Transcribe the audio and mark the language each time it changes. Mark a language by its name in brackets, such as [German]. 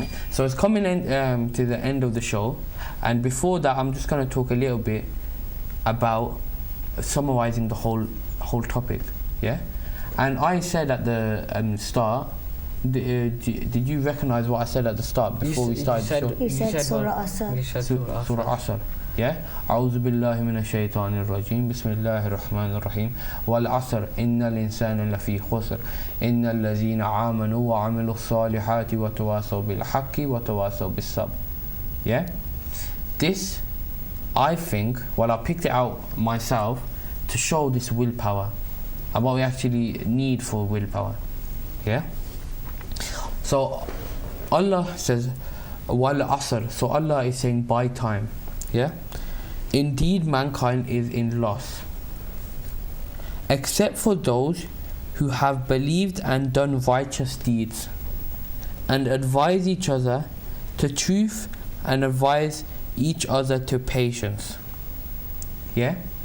[English] So it's coming in to the end of the show, and before that, I'm just going to talk a little bit about summarizing the whole topic, yeah. And I said at the start, did you recognize what I said at the start before we started the show? You said Surah Asr. Surah Asr. Yeah. [Arabic] أعوذ بالله من الشيطان الرجيم بسم الله الرحمن الرحيم والعصر إن الإنسان لفي خسر إن الذين آمنوا وعملوا الصالحات وتواصوا بالحق وتواصوا بالصبر. [English] Yeah. This, I think, well, I picked it out myself to show this willpower and what we actually need for willpower. Yeah. So Allah says wal asr. So Allah is saying by time. Yeah. Indeed, mankind is in loss, except for those who have believed and done righteous deeds, and advise each other to truth and advise each other to patience. Yeah.